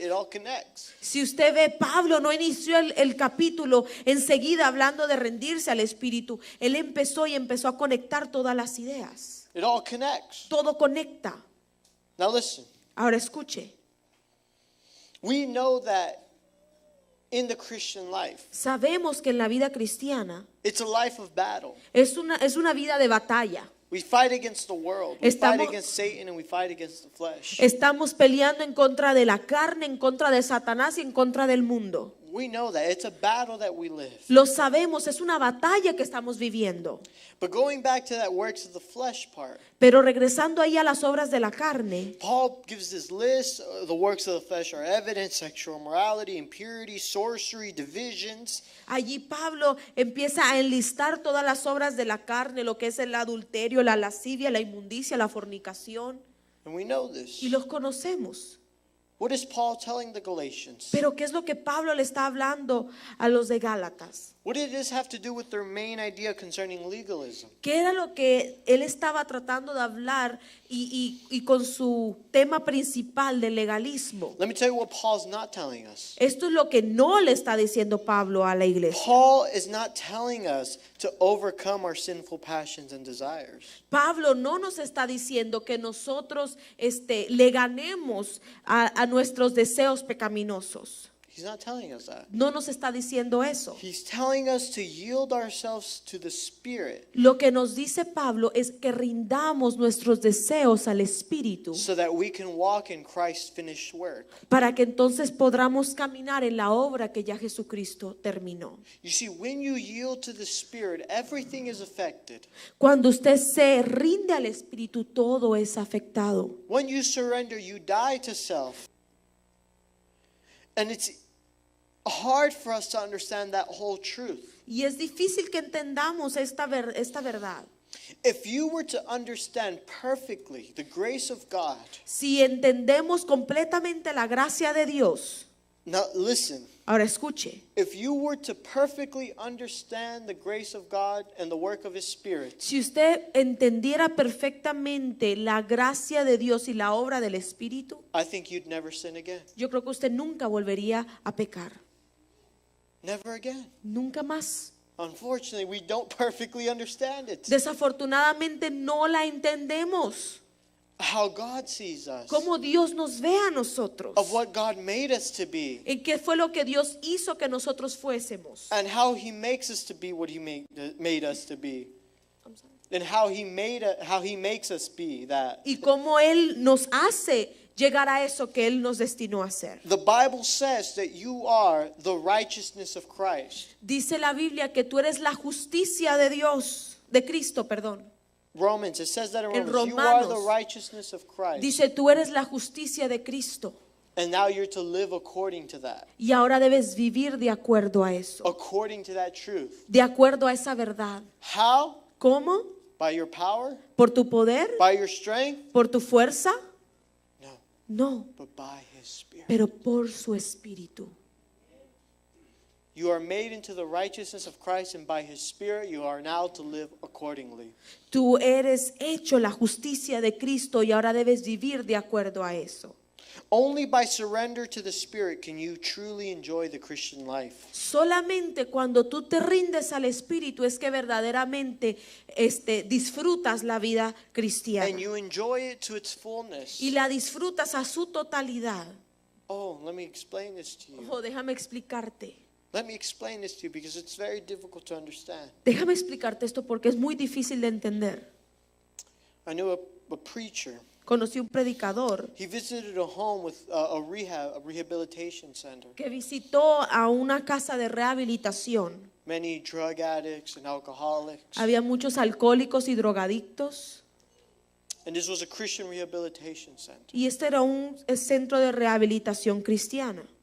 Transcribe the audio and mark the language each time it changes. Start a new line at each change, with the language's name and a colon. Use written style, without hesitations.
English: It all connects.
Spanish: Si usted ve, Pablo no inició el capítulo enseguida hablando de rendirse al Espíritu. Él empezó a conectar todas las ideas.
English: It all connects.
Spanish: Todo conecta.
English: Now listen.
Spanish: Ahora escuche.
English: We know that in the Christian life,
Spanish: Sabemos que en la vida cristiana
English: it's a life of battle.
Spanish: es una vida de batalla.
English: We fight against the world. We fight
Spanish: Estamos-
English: against Satan and we fight against the flesh.
Spanish: Estamos peleando en contra de la carne, en contra de Satanás y en contra del mundo.
English: We know that. It's a battle that we live.
Spanish: Lo sabemos, es una batalla que estamos viviendo.
English: But going back to that works of the flesh part,
Spanish: Pero regresando ahí a las obras de la carne,
English: Paul gives this list. The works of the flesh are evident: sexual immorality, impurity, sorcery, divisions.
Spanish: allí Pablo empieza a enlistar todas las obras de la carne, lo que es el adulterio, la lascivia, la inmundicia, la fornicación,
English: And we know this.
Spanish: y los conocemos.
English: What is Paul telling the Galatians?
Spanish: Pero ¿qué es lo que Pablo le está hablando a los de Gálatas?
English: What did this have to do with their main idea concerning legalism?
Spanish: ¿Qué era lo que él estaba tratando de hablar y con su tema principal del legalismo?
English: Let me tell you what Paul's not telling us.
Spanish: Esto es lo que no le está diciendo Pablo a la iglesia.
English: Paul is not telling us to overcome our sinful passions and desires.
Spanish: Pablo no nos está diciendo que nosotros le ganemos a nuestros deseos pecaminosos.
English: He's not telling us that.
Spanish: No nos está diciendo eso.
English: He's telling us to yield ourselves to the Spirit
Spanish: Lo que nos dice Pablo es que rindamos nuestros deseos al Espíritu
English: so that we can walk in Christ's finished work.
Spanish: para que entonces podamos caminar en la obra que ya Jesucristo terminó.
English: You see, when you yield to the Spirit, everything is affected.
Spanish: Cuando usted se rinde al Espíritu, todo es afectado.
English: When you surrender, you die to self. And it's hard for us to understand that whole truth.
Spanish: Y es difícil que entendamos esta verdad.
English: If you were to understand perfectly the grace of God,
Spanish: Si entendemos completamente la gracia de Dios,
English: now listen,
Spanish: ahora escuche,
English: if you were to perfectly understand the grace of God and the work of His Spirit,
Spanish: si usted entendiera perfectamente la gracia de Dios y la obra del Espíritu,
English: I think you'd never sin again.
Spanish: yo creo que usted nunca volvería a pecar.
English: Never again.
Spanish: Nunca más.
English: Unfortunately, we don't perfectly understand it.
Spanish: Desafortunadamente no la entendemos.
English: How God sees us,
Spanish: Cómo Dios nos ve a nosotros.
English: of what God made us to be,
Spanish: ¿En qué fue lo que Dios hizo que nosotros fuésemos?
English: and how He makes us to be what He made us to be, and how He makes us be that.
Spanish: Y cómo Él nos hace llegar a eso que Él nos destinó a hacer.
English: The Bible says that you are the righteousness of Christ.
Spanish: Dice la Biblia que tú eres la justicia de Dios, de Cristo, perdón.
English: Romans, it says that in
Spanish: En
English: Romans, you are the
Spanish: Romanos,
English: righteousness of Christ.
Spanish: Dice, tú eres la justicia de Cristo.
English: And now you're to live according to that,
Spanish: Y ahora debes vivir de acuerdo a eso,
English: according to that truth.
Spanish: de acuerdo a esa verdad.
English: How?
Spanish: ¿Cómo?
English: By your power?
Spanish: ¿Por tu poder?
English: By your strength?
Spanish: ¿Por tu fuerza?
English: No,
Spanish: No,
English: but by His Spirit.
Spanish: pero por su Espíritu.
English: You are made into the righteousness of Christ, and by His Spirit you are now to live accordingly.
Spanish: Tú eres hecho la justicia de Cristo y ahora debes vivir de acuerdo a eso.
English: Only by surrender to the Spirit can you truly enjoy the Christian life.
Spanish: Solamente cuando tú te rindes al Espíritu es que verdaderamente disfrutas la vida cristiana.
English: And you enjoy it to its fullness.
Spanish: Y la disfrutas a su totalidad.
English: Oh, let me explain this to you.
Spanish: Oh, déjame explicarte.
English: Let me explain this to you because it's very difficult to understand.
Spanish: Déjame explicarte esto porque es muy difícil de entender.
English: I knew a preacher.
Spanish: Conocí un predicador
English: He visited a home with a rehabilitation center.
Spanish: que visitó a una casa de rehabilitación.
English: Many drug addicts and alcoholics.
Spanish: Había muchos alcohólicos y drogadictos.
English: And this was a Christian rehabilitation center.
Spanish: Y este era un centro de rehabilitación cristiana.